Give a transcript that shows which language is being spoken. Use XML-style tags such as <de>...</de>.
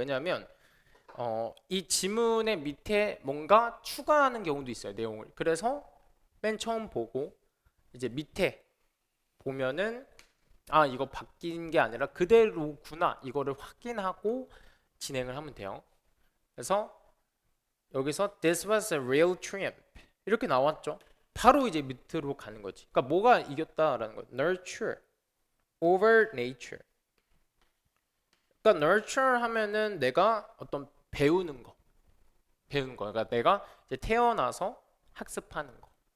<ko>왜냐면 이 지문의 밑에 뭔가 추가하는 경우도 있어요, 내용을. 그래서 맨 처음 보고 이제 밑에 보면은 아, 이거 바뀐 게 아니라 그대로구나 이거를 확인하고 진행을 하면 돼요. 그래서 여기서</ko> <en>This was a real triumph</en> <ko>이렇게 나왔죠. 바로 이제 밑으로 가는 거지. 그러니까 뭐가 이겼다라는 거.</ko> <en>Nurture over nature.</en> <ko>그러니까 nurture 하면은 내가 어떤 배우는 거. 그러니까 내가 이제 태어나서 학습하는 거.</ko>